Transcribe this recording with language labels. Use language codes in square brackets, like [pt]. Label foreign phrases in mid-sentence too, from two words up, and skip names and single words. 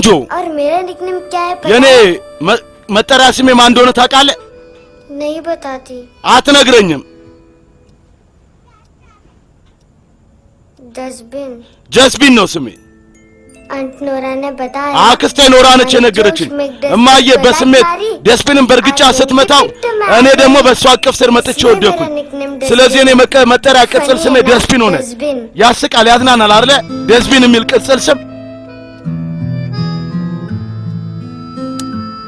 [hi] और मेरा निकनेम क्या है पता [am] የኔ መጠሪያ ስሜ ማን እንደሆነ ታውቃለህ [hi] नहीं बताती [am] አትነግረኝም [en] डस्टबिन [am] ጀስቢን ነው ስሜ [hi] አንት ኖራ ने बताया [am] አክስቴ ኖራ ነች የነገረችኝ እማዬ በስሜት ደስቢንን በርግጫ ስትመታው እኔ ደግሞ በሷ አቅፍ ስር መጥቼ ወደኩኝ ስለዚህ እኔ መጠሪያ ቅጽል ስሜ ደስቢን ሆነ ያስቃል ያዝናናል አይደል ደስቢን የሚል ቅጽል ስም